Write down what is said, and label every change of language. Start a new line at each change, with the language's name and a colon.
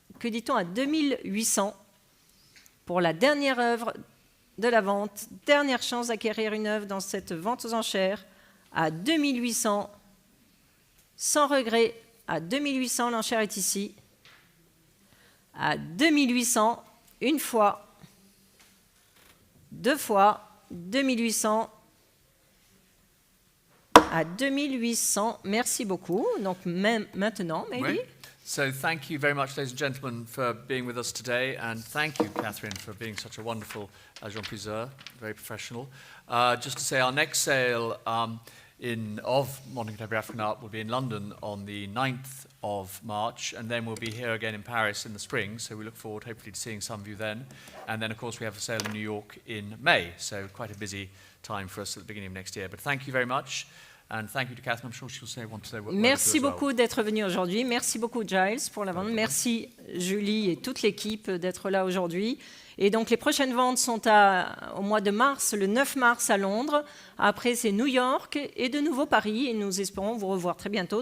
French: Que dit-on à 2800 pour la dernière œuvre de la vente, dernière chance d'acquérir une œuvre dans cette vente aux enchères, à 2800, sans regret, à 2800, l'enchère est ici, à 2800, une fois, deux fois, 2800, à 2800, merci beaucoup, donc même maintenant, maybe. Oui.
English: So thank you very much, ladies and gentlemen, for being with us today, and thank you, Catherine, for being such a wonderful Jean-Plusieurs, very professional. Just to say, our next sale of modern contemporary African art will be in London on the 9th of March, and then we'll be here again in Paris in the spring, so we look forward hopefully to seeing some of you then. And then, of course, we have a sale in New York in May, so quite a busy time for us at the beginning of next year. But thank you very much. And thank you to Catherine. I'm sure she'll say want to say what.
French: Merci beaucoup d'être venu aujourd'hui. Merci beaucoup Giles pour la vente. Merci Julie et toute l'équipe d'être là aujourd'hui. Et donc les prochaines ventes sont au mois de mars, le 9 mars à Londres. Après c'est New York et de nouveau Paris. Et nous espérons vous revoir très bientôt.